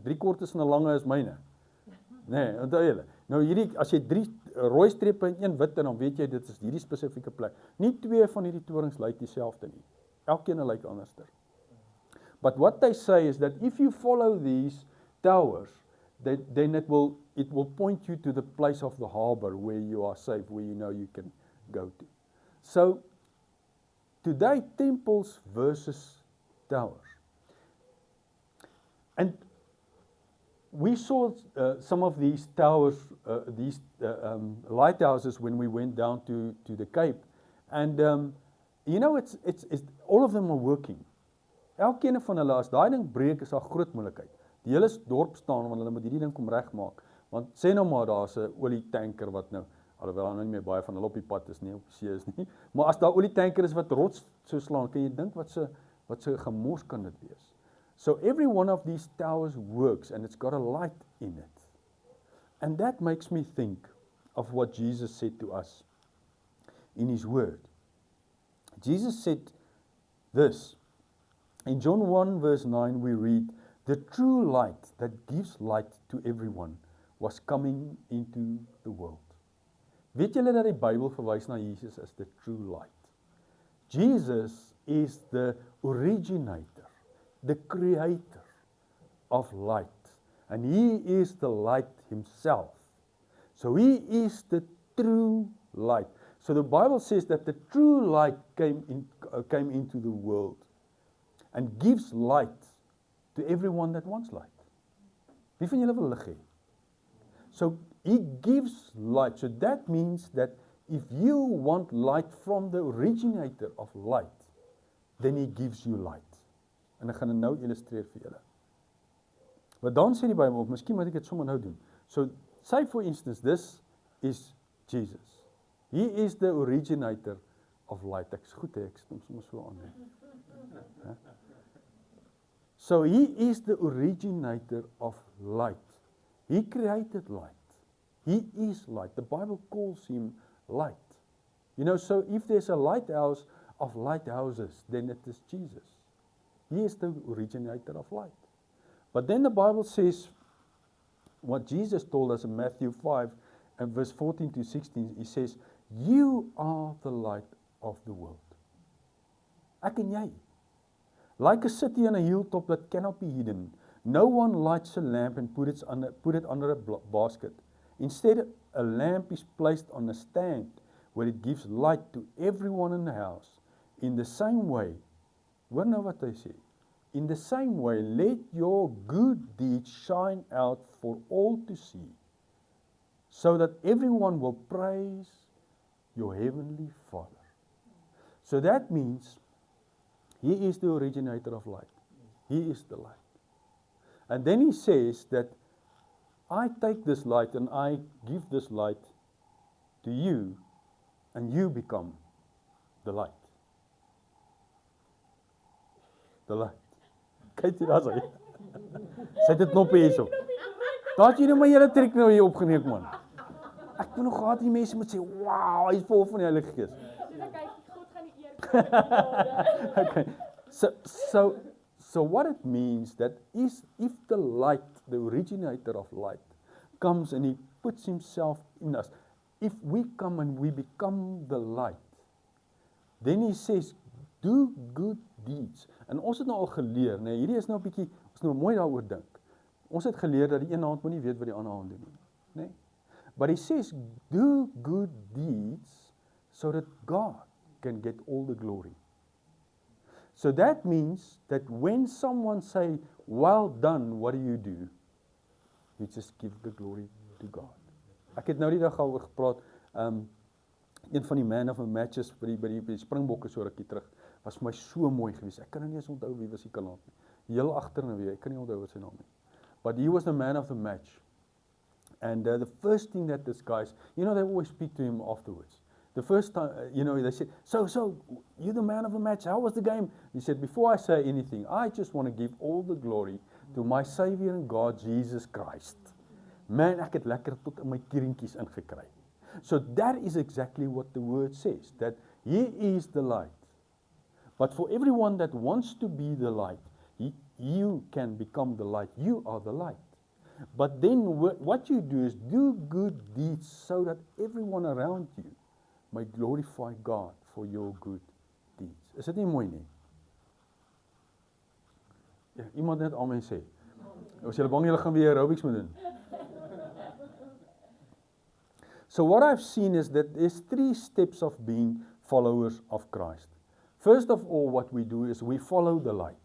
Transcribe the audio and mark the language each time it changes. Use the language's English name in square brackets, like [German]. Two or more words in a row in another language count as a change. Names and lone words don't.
[Afrikaans] 3 kortes en 'n lange is myne. Nee, onthou julle. Nou hierdie, as jy 3 rooi strepe en 1 wit, dan weet jy dit is hierdie spesifieke plek. Nie 2 van hierdie torings lyk dieselfde nie. Elkeen lyk anderster. [English] But what they say is that if you follow these towers, then it will point you to the place of the harbor where you are safe, where you know you can go to. So today, temples versus towers. And we saw some of these towers, these lighthouses when we went down to the Cape, and you know, it's all of them are working. [Afrikaans] Elkeen van hulle, as daai ding breek, is 'n groot moeilikheid. Die hele dorp staan, want hulle moet hierdie ding kom regmaak. Want sê nou maar daar's 'n olietanker wat nou, alhoewel daar nou nie meer baie van hulle op die pad is nie, op die see is nie. Maar as daar olietanker is wat rots so slaan, kan jy dink wat se gemors kan dit wees. [English] So every one of these towers works and it's got a light in it. And that makes me think of what Jesus said to us in his word. Jesus said this. In John 1 verse 9 we read, "The true light that gives light to everyone was coming into the world." [Afrikaans] Weet julle dat die Bybel verwys na Jesus as [English] the true light? Jesus is the originator, the creator of light, and he is the light himself. So he is the true light. So the Bible says that the true light came into the world and gives light to everyone that wants light. [Afrikaans] Wie van julle wil lig hê? [English] So he gives light. So that means that if you want light from the originator of light, then he gives you light. [Afrikaans] En ek gaan dit nou illustreer vir julle. Maar dan sê die Bybel, miskien moet ek dit sommer nou doen. [English] So say for instance, this is Jesus. He is the originator of light. [Afrikaans] Ek is goed, ek stem sommer so aan. [English] So he is the originator of light. He created light. He is light. The Bible calls him light. You know, so if there's a lighthouse of lighthouses, then it is Jesus. He is the originator of light. But then the Bible says, what Jesus told us in Matthew 5 and verse 14 to 16, he says, you are the light of the world. [Afrikaans] Ek en jy. [English] Like a city on a hilltop that cannot be hidden. No one lights a lamp and put it under a basket. Instead, a lamp is placed on a stand where it gives light to everyone in the house. In the same way, [Afrikaans] hoor nou wat hy sê, [English] in the same way, let your good deeds shine out for all to see, so that everyone will praise your heavenly Father. So that means, He is the originator of light. He is the light. And then He says that, I take this light and I give this light to you, and you become the light. The light. [Afrikaans] Kyk hier, daar is hy. Sy het 'n knoppie hierso. Daar het jy nou my hele trek nou hier opgeneem, man. Ek moet nog gehad die mense moet sê, wow, hy is vol van die Heilige Gees. Kyk, God gaan die eer kry. [English] Okay. So what it means that is if the light, the originator of light, comes and He puts Himself in us, if we come and we become the light, then He says, do good deeds. [Afrikaans] En ons het nou al geleer, nee, hierdie is nou 'n bietjie, ons nou mooi daaroor dink. Ons het geleer dat die een hand moet nie weet wat die ander hand doen nie, nee. [English] But He says, do good deeds so that God can get all the glory. So that means that when someone say, well done, what do? You just give the glory to God. [Afrikaans] Ek het nou die dag al gepraat, een van die [English] man of the matches [Afrikaans] by die Springbokke so rukkie terug, was vir my so mooi geweest. Ek kan nou nie eens onthou wie was die kanaal nie. Heel agter nou weer, ek kan nie onthou wat sy naam nie. [English] But he was the man of the match. And the first thing that this guys, they always speak to him afterwards. The first time, they said, so, you're the man of the match, how was the game? He said, before I say anything, I just want to give all the glory to my Savior and God, Jesus Christ. [Afrikaans] Man, ek het lekker tot in my kieringkies ingekry. [English] So that is exactly what the word says, that He is the light. But for everyone that wants to be the light, you can become the light. You are the light. But then what you do is do good deeds so that everyone around you may glorify God for your good deeds. [Afrikaans] Is dit nie mooi nie? Ja, iemand net amen sê. As julle bang julle gaan weer aerobics moet doen. [English] So what I've seen is that there's 3 steps of being followers of Christ. First of all, what we do is we follow the light.